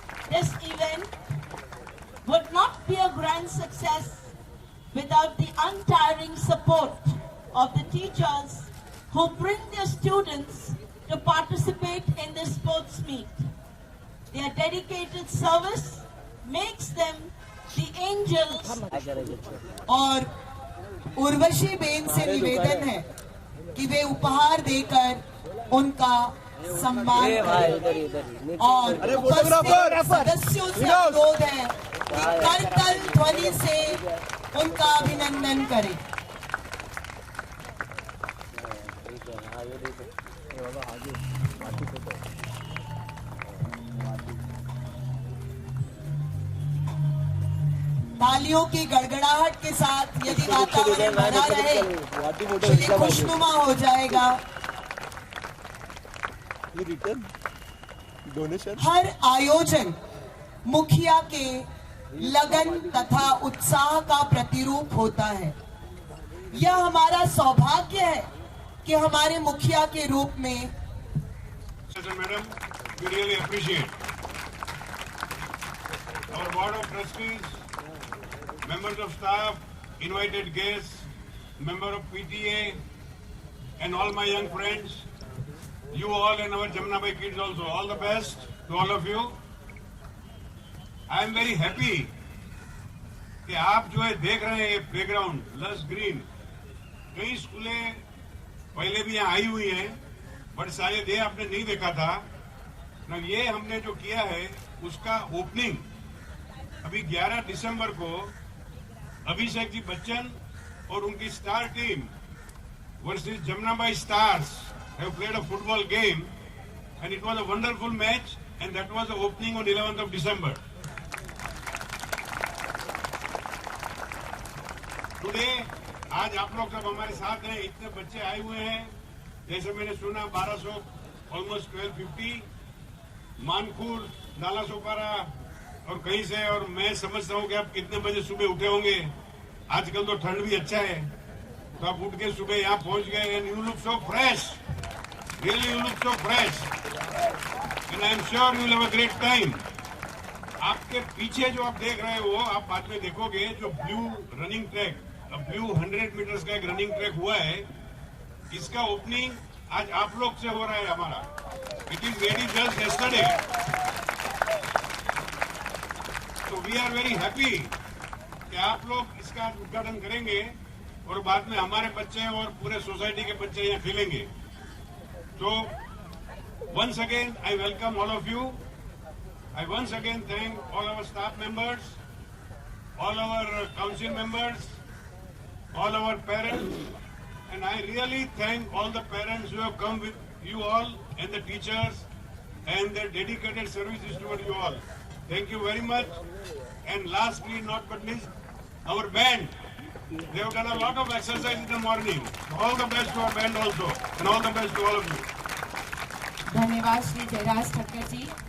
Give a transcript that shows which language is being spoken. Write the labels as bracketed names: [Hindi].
[English] This event would not be a grand success without the untiring support of the teachers who bring their students to participate in this sports meet. Their dedicated service makes them the angels. [Hindi] और Urvashi Ben से निवेदन है कि वे उपहार देकर उनका सम्मान करें और उपस्थित सदस्यों से अनुरोध है कि करतल ध्वनि से उनका अभिनंदन करें। तालियों की गड़गड़ाहट के साथ यदि वातावरण बना रहे तो ये खुशनुमा हो जाएगा। हर आयोजन मुखिया के लगन तथा उत्साह का प्रतिरूप होता है। यह हमारा सौभाग्य है कि हमारे मुखिया के रूप में [English] Madam, we really appreciate our board of trustees, members of staff, invited guests, member of PTA, and all my young friends. You all and our Jamnabai kids also. All the best to all of you. I am very happy [Hindi] कि आप जो है देख रहे हैं ये playground लस green, कई स्कूलें पहले भी यहाँ आई हुई हैं, बट शायद ये आपने नहीं देखा था ना। ये हमने जो किया है उसका ओपनिंग अभी 11 दिसंबर को अभिषेक जी बच्चन और उनकी star team versus Jamnabai stars [English] have played a football game and it was a wonderful match and that was the opening on 11th of December. Today, [Hindi] आज आप लोग सब हमारे साथ हैं, इतने बच्चे आए हुए हैं, जैसे मैंने सुना 1200, ऑलमोस्ट 1250, मानपुर, नालासोपारा और कहीं से, और मैं समझता हूँ कि आप कितने बजे सुबह उठे होंगे। आजकल तो ठंड भी अच्छा है, तो आप उठ के सुबह यहाँ पहुंच गए [English] and you look so fresh, really you look so fresh and I am sure you will have a great time. [Hindi] आपके पीछे जो आप देख रहे हो, आप बाद में देखोगे, जो blue running track, blue 100 metres का एक रनिंग ट्रैक हुआ है, इसका ओपनिंग आज आप लोग से हो रहा है हमारा। [English] it is ready just yesterday, [Hindi] तो [English] we are very happy [Hindi] कि आप लोग इसका उद्घाटन करेंगे और बाद में हमारे बच्चे और पूरे सोसाइटी के बच्चे यहाँ खेलेंगे। [English] तो once again I welcome all of you. I once again thank all our staff members, all our council members, all our parents, and I really thank all the parents who have come with you all and the teachers and their dedicated services toward you all. Thank you very much. And lastly, not but least, our band. They have done a lot of exercise in the morning. All the best to our band also, and all the best to all of you. [Hindi] धन्यवाद श्री जयराज ठक्कर जी।